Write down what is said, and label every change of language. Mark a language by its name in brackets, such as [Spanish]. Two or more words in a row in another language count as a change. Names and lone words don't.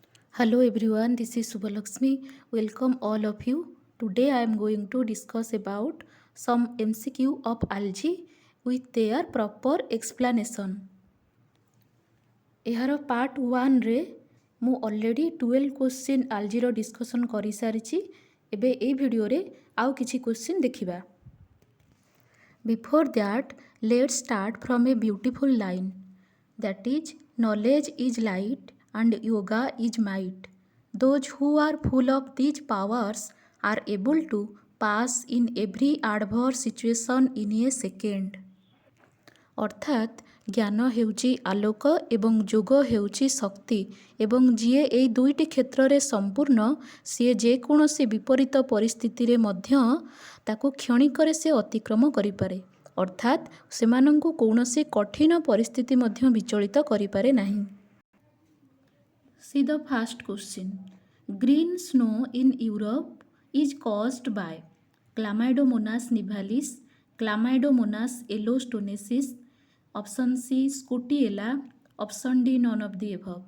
[English] Hello everyone, this is Subhalakshmi. Welcome all of you. Today I am going to discuss about some MCQ of algae with their proper explanation. [Odia] ଏହାର ପାର୍ଟ 1ରେ ମୁଁ ଅଲରେଡ଼ି 12 [English] question algaer discussion [Odia] କରିସାରିଛି। ଏବେ এই ଭିଡ଼ିଓରେ ଆଉ କିଛି କ୍ୱେଶ୍ଚିନ୍ ଦେଖିବା। [English] Before that, let's start from a beautiful line, that is, knowledge is light and yoga is might. Those who are full of these powers are able to pass in every adverse situation in a second. [Odia] ଅର୍ଥାତ୍ ଜ୍ଞାନ ହେଉଛି ଆଲୋକ ଏବଂ ଯୋଗ ହେଉଛି ଶକ୍ତି ଏବଂ ଯିଏ ଏହି ଦୁଇଟି କ୍ଷେତ୍ରରେ ସମ୍ପୂର୍ଣ୍ଣ ସିଏ ଯେକୌଣସି ବିପରୀତ ପରିସ୍ଥିତିରେ ମଧ୍ୟ ତାକୁ କ୍ଷଣିକରେ ସେ ଅତିକ୍ରମ କରିପାରେ। ଅର୍ଥାତ୍ ସେମାନଙ୍କୁ କୌଣସି କଠିନ ପରିସ୍ଥିତି ମଧ୍ୟ ବିଚଳିତ କରିପାରେ ନାହିଁ। [English] See the first question. Green snow in Europe is caused by Chlamydomonas nivalis, Chlamydomonas yellowstonesis, option C Scutellula, option D none of the above.